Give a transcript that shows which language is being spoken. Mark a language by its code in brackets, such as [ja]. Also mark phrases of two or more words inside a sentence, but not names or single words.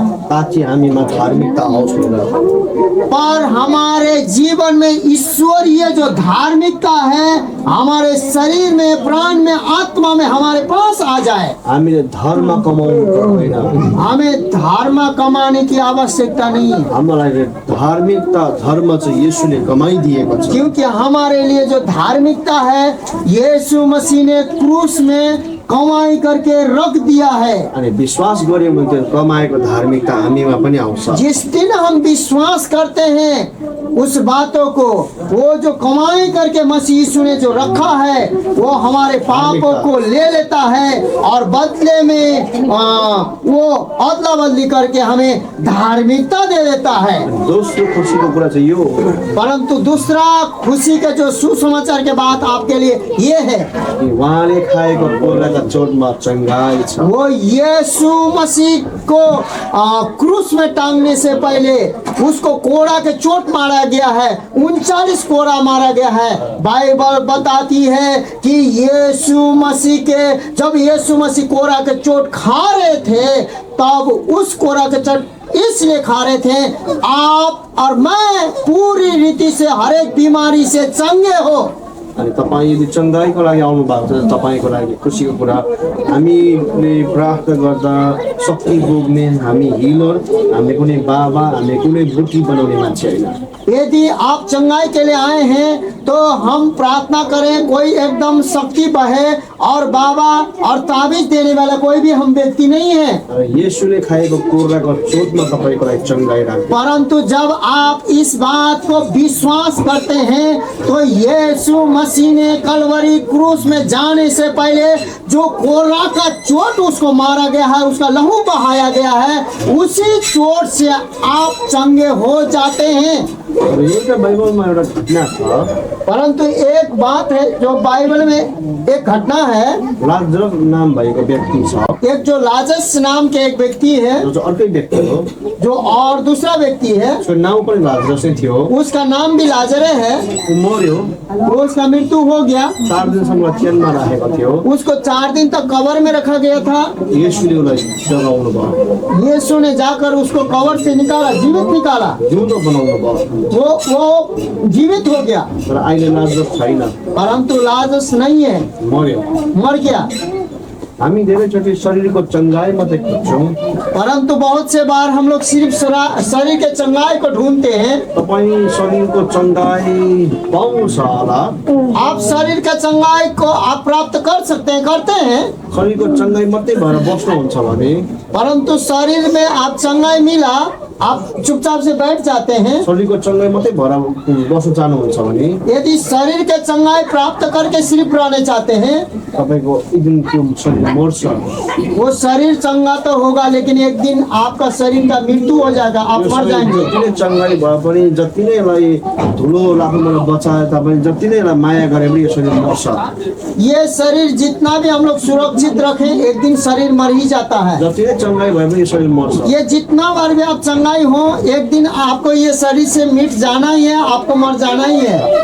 [ne] ताकि हामीमा धार्मिकता आओस् भनेर। [hi] पर हमारे जीवन में ईश्वरीय जो धार्मिकता है हमारे शरीर में, प्राण में, आत्मा में हमारे पास आ जाए। [ne] हामीले धर्म कमाउनु पर्दैन। [hi] हमें धर्म कमाने की आवश्यकता नहीं है, [ne] हामीलाई धार्मिकता धर्म चाहिँ येशूले कमाइदिएको छ। [hi] क्योंकि हमारे लिए जो धार्मिकता है यीशु मसीह ने क्रूस में कमाई करके रख दिया है। [ne] अनि विश्वास गर्यौँ भने त्यो कमाएको धार्मिकता हामीमा पनि आउँछ। [hi] जिस दिन हम विश्वास करते हैं उस बातों को, वो जो कमाई करके मसीह यीशु ने जो रखा है वो हमारे पापों को ले लेता है और बदले में वो अदला बदली करके हमें धार्मिकता दे देता है। [ne] दोस्रो खुसीको कुरा चाहिँ यो, [hi] परंतु दूसरा खुशी का जो सुसमाचार के बात आपके लिए ये है [ne] कि उहाँले खाएको कोलाका चोटमा चङ्गाई छ। [hi] वो यीशु मसीह को क्रूस में टांगने से पहले उसको कोड़ा के चोट मारा गया है, 39 कोड़ा मारा गया है। बाइबल बताती है कि जब यीशु मसीह कोड़ा के चोट खा रहे थे तब उस कोड़ा के चोट इसलिए खा रहे थे आप और मैं पूरी रीति से हर एक बीमारी से चंगे हो। [ne] अनि तपाईँ यदि चङ्गाईको लागि आउनु भएको छ, तपाईँको लागि खुसीको कुरा, हामीले प्रार्थना गर्दा शक्ति भोग्ने हामी हिलर, हामीले कुनै बाबा, हामीले कुनै बुटी बनाउने मान्छे होइन। [hi] यदि आप चंगाई के लिए आए हैं तो हम प्रार्थना करें कोई एकदम शक्ति बहे और बाबा और ताबीज देने वाला कोई भी हम व्यक्ति नहीं है। [ne] येशूले खाएको कोर्राको चोटमा तपाईँको लागि चङ्गाई राख्छ। [hi] परंतु जब आप इस बात को विश्वास करते हैं तो यीशु मसीह ने कलवरी क्रूस में जाने से पहले जो कोर्रा का चोट उसको मारा गया है, उसका लहू बहाया गया है, उसी चोट से आप चंगे हो जाते हैं। [ne] एउटा बाइबलमा एउटा घटना छ। [hi] परंतु एक बात है जो बाइबल में एक घटना है, [ne] लाजरस नाम भएको व्यक्ति छ, [hi] एक जो लाजरस नाम के एक व्यक्ति है, [ne] जो अर्कै व्यक्ति हो, [hi] जो और दूसरा व्यक्ति है, [ne] उसको नाम पनि लाजरसै थियो। [hi] उसका नाम भी लाजरे है। [ne] ऊ मर्यो, [hi] वो उसका मृत्यु हो गया, [ne] 4 दिनसम्म चेनमा राखेको थियो। [hi] उसको 4 दिन तक कब्र में रखा गया था। [ne] येशूले उसलाई जगाउनु भयो, [hi] यीशु ने जाकर उसको कब्र से निकाला, जीवित निकाला, [ne] जिउँदो बनाउनु भयो। [hi] वो जीवित हो गया। [ne] तर अहिले लाजरस छैन, [hi] परंतु लाजरस नहीं है, [ne] मर्यो। [hi] मर गया। [ne] हामी धेरैचोटि शरीरको चङ्गाइ मात्रै खोज्छौँ। [hi] परंतु बहुत से बार हम लोग सिर्फ शरीर के चंगाई को ढूंढते हैं। [ne] तपाईँ शरीरको चङ्गाइ पाउनुहुन्छ होला। [hi] आप शरीर के चंगाई को आप प्राप्त कर सकते हैं, करते हैं। [ne] शरीरको चङ्गाइ मात्रै भएर बस्नुहुन्छ भने, [hi] परंतु शरीर में आप चंगाई मिला, आप चुपचाप से बैठ जाते हैं। [ne] शरीरको चङ्गाइ मात्रै भएर बस्न चाहनुहुन्छ भने, [hi] यदि शरीर के चंगाई प्राप्त करके सिर्फ रहने चाहते हैं, [ne] तपाईँको एक दिन त्यो शरीर मर्छ। [hi] वो शरीर चंगा तो होगा, लेकिन एक दिन आपका शरीर का मृत्यु हो जाएगा, आप [ne] यो [hi] मर शरीर जाएंगे। [ne] जति नै चङ्गाइ भए पनि, जति नै यसलाई धुलो लाग्नुबाट बचाए तापनि, जति नै यसलाई माया गरे पनि यो शरीर मर्छ। [hi] ये शरीर जितना भी हम लोग सुरक्षित रखें, एक दिन शरीर मर ही जाता है। [ne] जति नै चङ्गाइ भए पनि यो शरीर मर्छ। [hi] ये जितना बार भी आप चंगाई हो, एक दिन आपको ये शरीर से मिट जाना ही है, आपको मर जाना ही है।